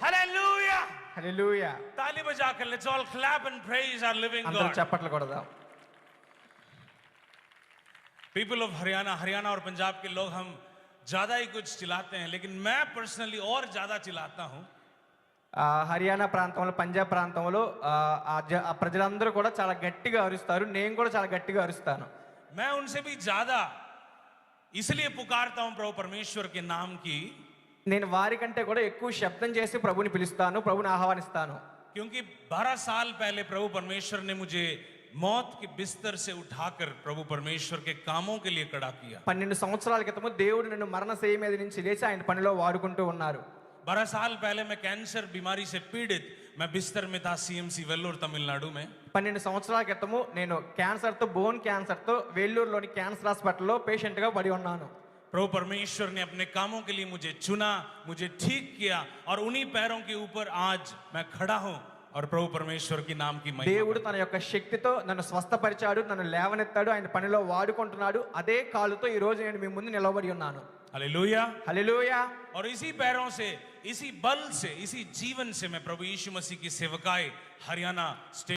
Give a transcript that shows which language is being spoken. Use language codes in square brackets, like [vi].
[hi] Hallelujah. [te] హల్లెలూయా। [hi] ताली बजाकर [en] let's all clap and praise our living [te] అందరూ [en] God. [te] చప్పట్లు కొడదాం। [en] people of Haryana [hi] और पंजाब के लोग हम ज्यादा ही कुछ चिल्लाते हैं, लेकिन मैं पर्सनली और ज्यादा चिल्लाता हूं। [te] హర్యానా ప్రాంతంలో పంజాబ్ ప్రాంతంలో ఆ ప్రజలందరూ కూడా చాలా గట్టిగా అరుస్తారు, నేను కూడా చాలా గట్టిగా అరుస్తాను। [hi] मैं उनसे भी ज्यादा इसलिए पुकारता हूं प्रभु परमेश्वर के नाम की, [te] నేను వారికంటే కూడా ఎక్కువ శబ్దం చేసి ప్రభుని పిలుస్తాను, ప్రభుని ఆహ్వానిస్తాను। [hi] क्योंकि 12 साल पहले प्रभु परमेश्वर ने मुझे मौत के बिस्तर से उठाकर प्रभु परमेश्वर के कामों के लिए खड़ा किया। [te] 12 సంవత్సరాల క్రితము దేవుడు నన్ను మరణశయ్య మీద నుంచి లేచి ఆయన పనిలో వాడుకుంటూ ఉన్నారు। [hi] 12 साल पहले मैं कैंसर बीमारी से पीड़ित मैं बिस्तर में था सीएमसी वेल्लोर तमिलनाडु में। [te] 12 సంవత్సరాల క్రితము నేను క్యాన్సర్తో బోన్ క్యాన్సర్తో వేల్లూరులోని క్యాన్సర్ హాస్పిటల్లో పేషెంట్గా పడి ఉన్నాను। [hi] प्रभु परमेश्वर ने अपने कामों के लिए मुझे चुना, मुझे ठीक किया और उन्हीं पैरों के ऊपर आज मैं खड़ा हूं और प्रभु परमेश्वर की नाम की महिमा। [te] దేవుడు తన యొక్క శక్తితో నన్ను స్వస్థపరిచాడు, నన్ను లేవనెత్తాడు, ఆయన పనిలో వాడుకుంటున్నాడు। అదే కాలుతో ఈ రోజు నేను మీ ముందు నిలబడి ఉన్నాను। [hi] हालेलुया। [te] హల్లెలూయా। [hi] और इसी पैरों से, इसी बल से, इसी जीवन से मैं प्रभु यीशु मसीह की सेवकाई हरियाणा स्टेट